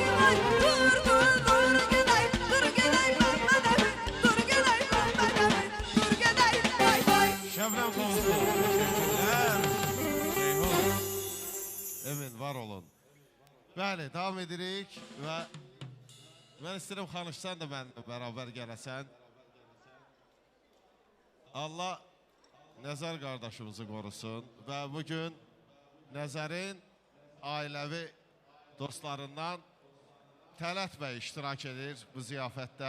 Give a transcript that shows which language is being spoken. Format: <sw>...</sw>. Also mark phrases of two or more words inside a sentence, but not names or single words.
<az>gedey, dur gedey, dur gedey Mehmet Emin, dur gedey Mehmet Emin, dur gedey vay vay. Şəbnəm Qozlu. Teşekkürler. Ceyhun. Emin, var olun. Bəli, davam edirik və mən istəyirəm Xanışsan da mənimlə bərabər gələsən. Allah Nəzər qardaşımızı qorusun və bugün Nəzərin ailəvi dostlarından Tələt bəy iştirak edir bu ziyafətdə.</az>